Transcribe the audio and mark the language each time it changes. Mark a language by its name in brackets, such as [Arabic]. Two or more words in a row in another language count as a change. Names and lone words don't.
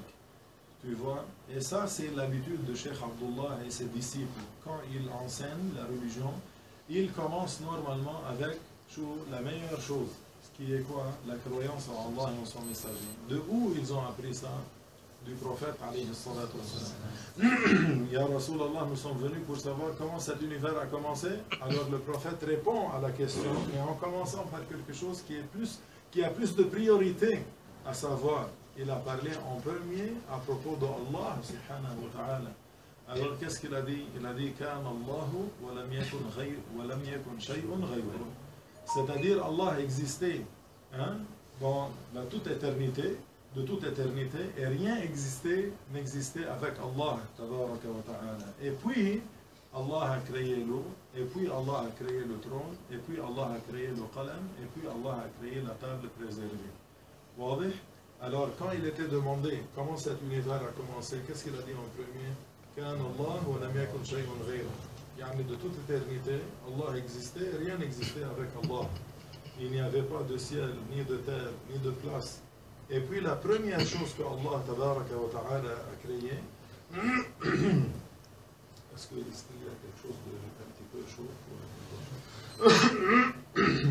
[French] Tu vois? Et ça, c'est l'habitude de Cheikh Abdullah et ses disciples. Quand ils enseignent la religion, ils commencent normalement avec la meilleure chose. Ce qui est quoi? La croyance en Allah et en son messager. De où ils ont appris ça? Du prophète [Arabic] عليه الصلاة والسلام. يا رسول الله, [French] nous sommes venus pour savoir comment cet univers a commencé. Alors le prophète répond à la question, mais en commençant par quelque chose qui a plus de priorité, à savoir, il a parlé en premier à propos d'Allah [Arabic] سبحانه وتعالى. [French] Alors qu'est-ce qu'il a dit? Il a dit: [Arabic] كان الله ولم يكن شيء غيره. [French] C'est-à-dire Allah existait dans la toute éternité, de toute éternité, et rien n'existait avec Allah, [Arabic] تبارك وتعالى. [French] Et puis, Allah a créé l'eau, et puis Allah a créé le trône, et puis Allah a créé le qalam, et puis Allah a créé la table préservée. Wadih? Alors, quand il était demandé comment cet univers a commencé, qu'est-ce qu'il a dit en premier? [Arabic] كان الله ولم يكن شيء غيره. [French] Yani de toute éternité, Allah existait, rien n'existait avec Allah. Il n'y avait pas de ciel, ni de terre, ni de place. Et puis la première chose que Allah [Arabic] تبارك وتعالى [French] a créée, est-ce qu'il y a quelque chose de un petit peu chaud?